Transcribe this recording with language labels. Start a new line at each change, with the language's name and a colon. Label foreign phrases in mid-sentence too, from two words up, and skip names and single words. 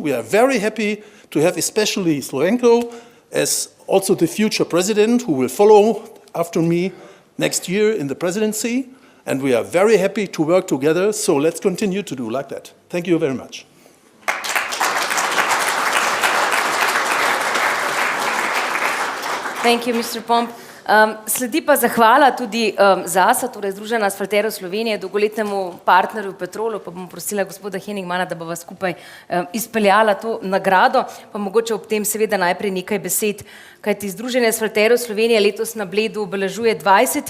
English: We are very happy to have especially Slovenko as also the future president who will follow after me next year in the presidency. And we are very happy to work together, so let's continue to do like that. Thank you very much. Thank you, Mr. Pomp.
Slovenian: Sledi pa zahvala tudi ZASA, torej Združenja asfalterjev Slovenije, dolgoletnemu partnerju Petrolu, pa bom prosila gospoda Henigmana, da bova skupaj izpeljala to nagrado, pa mogoče ob tem seveda najprej nekaj besed, kajti Združenje asfalterjev Slovenije letos na Bledu obeležuje 20.